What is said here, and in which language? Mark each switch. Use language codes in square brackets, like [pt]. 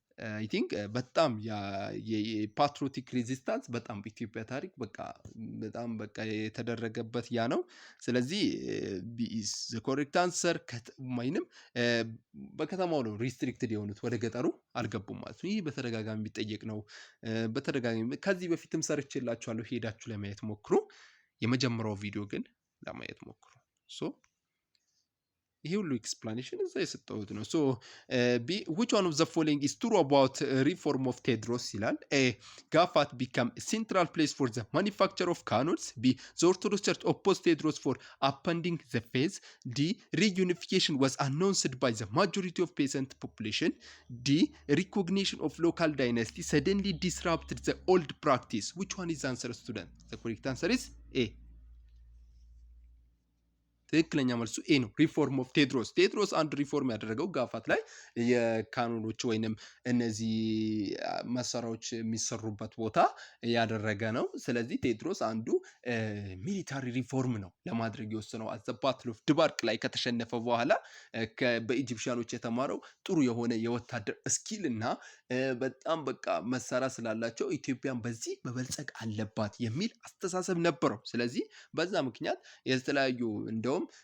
[en] አይ ቲንክ [am] በጣም የፓትሪዮቲክ ሬዚስታንስ በጣም በኢትዮጵያ ታሪክ በጣም የተደረገበት ያ ነው። ስለዚህ [en] ዘ ኮሬክት አንሰር [am] ወይንም በከተማው ነው ሪስትሪክትድ የሆኑት ወደ ገጠሩ አልገቡም ማለት ነው። ይህ በተደጋጋሚ የሚጠየቅ ነው። በተደጋጋሚ ከዚህ በፊትም ሰርቼላችኋለሁ፣ ሄዳችሁ ለማየት ሞክሩ። የመጀመሪያው ቪዲዮ ግን ለማየት ሞክሩ። ይሄ ሁሉ ኤክስፕላኔሽን እዛ የሰጠሁት ነው። [en] ቢ which one of the following is true about reform of ቴዎድሮስ [am] ይላል። [en] ኤ ጋፋት become a central place for the manufacture of cannons. B the Orthodox Church opposed ቴዎድሮስ for upending the faith. D reunification was announced by the majority of peasant population. D recognition of local dynasty suddenly disrupted the old practice. Which one is the answer, student? The correct answer is A. [am] ትክክለኛ መልሱ ኤ ነው። [en] ሪፎርም ኦፍ ቴዎድሮስ። [am] ቴዎድሮስ አንድ ሪፎርም ያደረገው ጋፋት ላይ የካኖኖች ወይንም እነዚህ መሳሪያዎች የሚሰሩበት ቦታ ያደረገ ነው። ስለዚህ ቴዎድሮስ አንዱ ሚሊታሪ ሪፎርም ነው ለማድረግ የወሰነው። [en] አዘ ባትል ኦፍ [am] ድባርቅ ላይ ከተሸነፈ በኋላ በኢጂፕሽያኖች የተማረው ጥሩ የሆነ የወታደር ስኪል እና በጣም መሳሪያ ስላላቸው ኢትዮጵያን በዚህ መበልጸግ አለባት የሚል አስተሳሰብ ነበረው። ስለዚህ በዛ ምክንያት የተለያዩ እንደውም